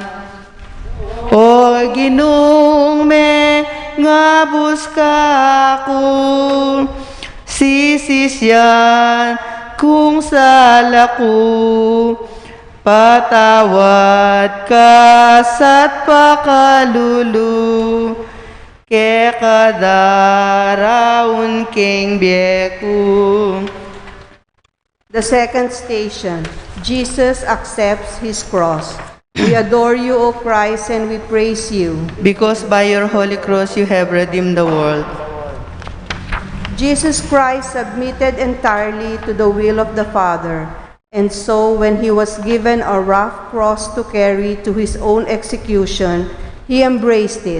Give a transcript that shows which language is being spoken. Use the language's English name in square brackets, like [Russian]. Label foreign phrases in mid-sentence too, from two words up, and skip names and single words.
[Pampanga] O Ginong me ngabus kako, sisisyan kung salaku, patawad ka sa't pakalulu, ke kadaraun keng bieku. [English] The second station, Jesus accepts his cross. We adore you, O Christ, and we praise you. Because by your holy cross you have redeemed the world. Jesus Christ submitted entirely to the will of the Father, and so when he was given a rough cross to carry to his own execution, he embraced it.